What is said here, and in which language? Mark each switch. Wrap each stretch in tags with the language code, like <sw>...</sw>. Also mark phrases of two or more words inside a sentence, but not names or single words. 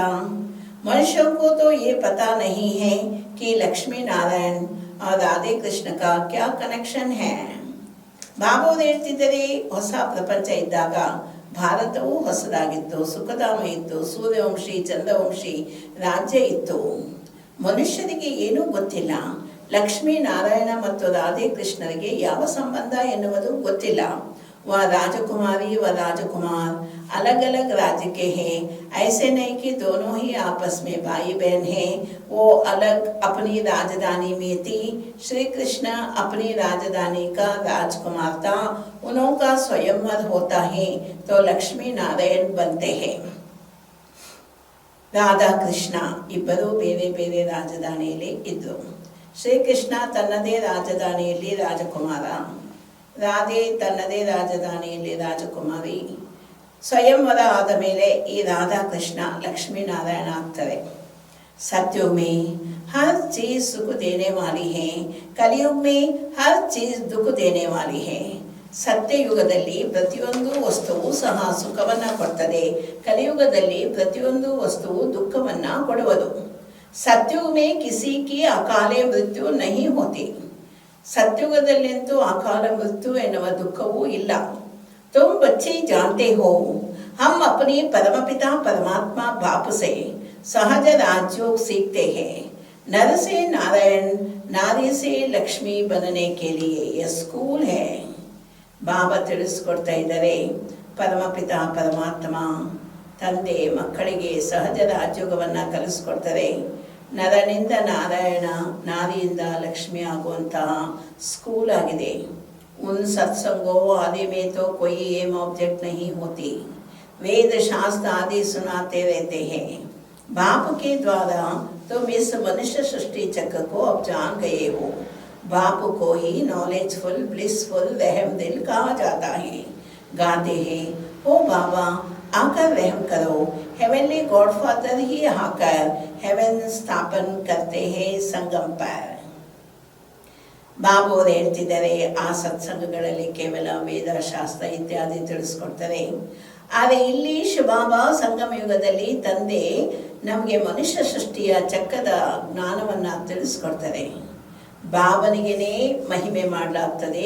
<hi>मनुष्यों को तो ये पता नहीं है कि लक्ष्मी नारायण और राधे कृष्ण का क्या कनेक्शन है.</hi> <kn>ಬಾಬಾವರು ಹೇಳ್ತಿದ್ದರೆ, ಹೊಸ ಪ್ರಪಂಚ ಇದ್ದಾಗ ಭಾರತವು ಹೊಸದಾಗಿತ್ತು, ಸುಖಧಾಮ ಇತ್ತು, ಸೂರ್ಯವಂಶಿ ಚಂದ್ರವಂಶಿ ರಾಜ್ಯ ಇತ್ತು. ಮನುಷ್ಯರಿಗೆ ಏನೂ ಗೊತ್ತಿಲ್ಲ. ಲಕ್ಷ್ಮೀ ನಾರಾಯಣ ಮತ್ತು ರಾಧೆ ಕೃಷ್ಣರಿಗೆ ಯಾವ ಸಂಬಂಧ ಎನ್ನುವುದು ಗೊತ್ತಿಲ್ಲ.</kn> <hi>वह राजकुमारी व राजकुमार अलग अलग राज्य के हैं. ऐसे नहीं कि दोनों ही आपस में भाई बहन हैं. वो अलग अपनी राजधानी में थी. श्री कृष्ण अपनी राजधानी का राजकुमार था. उनका स्वयंवर होता है तो लक्ष्मी नारायण बनते हैं.</hi> <kn>ರಾಧಾ ಕೃಷ್ಣ ಇಬ್ಬರು ಬೇರೆ ಬೇರೆ ರಾಜಧಾನಿಯಲ್ಲಿ ಇದ್ದರು. ಶ್ರೀಕೃಷ್ಣ ತನ್ನದೇ ರಾಜಧಾನಿಯಲ್ಲಿ ರಾಜಕುಮಾರ, ರಾಧೆ ತನ್ನದೇ ರಾಜಧಾನಿಯಲ್ಲಿ ರಾಜಕುಮಾರಿ. ಸ್ವಯಂವರ ಆದ ಮೇಲೆ ಈ ರಾಧಾಕೃಷ್ಣ ಲಕ್ಷ್ಮೀನಾರಾಯಣ ಆಗ್ತಾರೆ.</kn> <hi>सत्युग में हर चीज सुख देने वाली है, कलियुग में हर चीज दुख देने वाली है.</hi> <kn>ಸತ್ಯಯುಗದಲ್ಲಿ ಪ್ರತಿಯೊಂದು ವಸ್ತುವು ಸಹ ಸುಖವನ್ನ ಕೊಡ್ತದೆ, ಕಲಿಯುಗದಲ್ಲಿ ಪ್ರತಿಯೊಂದು ವಸ್ತುವು ದುಃಖವನ್ನ ಕೊಡುವುದು.</kn> <hi>सत्युग में किसी की अकाले मृत्यु नहीं होती.</hi> <kn>ಸತ್ಯಯುಗದಲ್ಲಂತೂ ಅಕಾಲ ಮೃತ್ಯು ಎನ್ನುವ ದುಃಖವೂ ಇಲ್ಲ.</kn> <hi>तुम बच्चे जानते हो, हम अपने परमपिता परमात्मा बाप से सहज राजयोग सीखते हैं. नर से नारायण, नारी से लक्ष्मी बनने के लिए यह स्कूल है.</hi> <kn>ಬಾಬಾ ತಿಳಿಸ್ಕೊಡ್ತಾ ಇದ್ದಾರೆ, ಪರಮಪಿತ ಪರಮಾತ್ಮ ತಂದೆ ಮಕ್ಕಳಿಗೆ ಸಹಜ ರಾಜಯೋಗವನ್ನು ಕಲಿಸ್ಕೊಡ್ತಾರೆ. ನರನಿಂದ ನಾರಾಯಣ, ನಾರಿಯಿಂದ ಲಕ್ಷ್ಮಿ ಆಗುವಂತಹ ಸ್ಕೂಲ್ ಆಗಿದೆ.</kn> <hi>उन सत्संगों आदि में तो कोई</hi> <en>aim object</en> <hi>नहीं होती. वेद शास्त्र आदि सुनाते रहते हैं. बाप के द्वारा तुम इस मनुष्य सृष्टि चक्र को अब जान गए हो. बाप को ही</hi> <en>knowledgeful blissful</en> <hi>रहम दिल कहा जाता है. गाते हैं, ओ बाबा आकर रहम करो.</hi> <en>heavenly godfather</en> <hi>ही आकर हेवन स्थापन करते हैं संगम पर.</hi> <kn>ಬಾಬು ಅವರು ಹೇಳ್ತಿದ್ದಾರೆ, ಆ ಸತ್ಸಂಗಗಳಲ್ಲಿ ಕೇವಲ ವೇದ ಶಾಸ್ತ್ರ ಇತ್ಯಾದಿ ತಿಳಿಸ್ಕೊಡ್ತಾರೆ. ಆದರೆ ಇಲ್ಲಿ ಶಿವಬಾಬಾ ಸಂಗಮ ಯುಗದಲ್ಲಿ ತಂದೆ ನಮಗೆ ಮನುಷ್ಯ ಸೃಷ್ಟಿಯ ಚಕ್ರದ ಜ್ಞಾನವನ್ನು ತಿಳಿಸ್ಕೊಡ್ತಾರೆ. ಬಾಬನಿಗೆನೇ ಮಹಿಮೆ ಮಾಡಲಾಗ್ತದೆ.</kn>